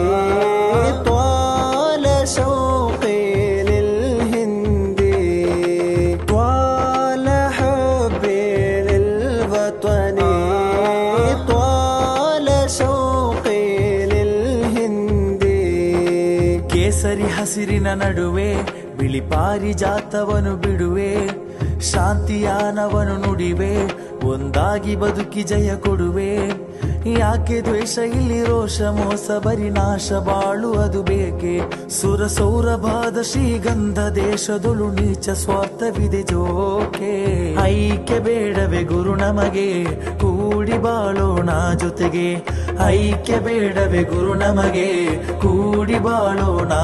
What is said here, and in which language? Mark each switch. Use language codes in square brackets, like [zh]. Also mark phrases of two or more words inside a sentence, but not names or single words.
[ar] طال شوقي للهندي طال حبي للوطن طال شوقي للهندي [kn] ಕೇಸರಿ ಹಸಿರಿನ ನಡುವೆ ಬಿಳಿ ಪಾರಿಜಾತವನು ಬಿಡುವೆ ಶಾಂತಿಯಾನವನು ನುಡಿವೆ ಒಂದಾಗಿ ಬದುಕಿ ಜಯ ಕೊಡುವೆ ಯಾಕೆ ದ್ವೇಷ ಇಲ್ಲಿ ರೋಷ ಮೋಸ ಬರಿ ನಾಶ ಬಾಳು ಅದು ಬೇಕೆ ಸುರ ಸೌರಭಾದ ಶ್ರೀಗಂಧ ದೇಶದೊಳು ನೀಚ ಸ್ವಾರ್ಥವಿದೆ ಜೋಕೆ ಐಕ್ಯ ಬೇಡವೆ ಗುರು ನಮಗೆ ಕೂಡಿ ಬಾಳೋಣ ಜೊತೆಗೆ ಐಕ್ಯ ಬೇಡವೆ ಗುರು ನಮಗೆ ಕೂಡಿ ಬಾಳೋಣ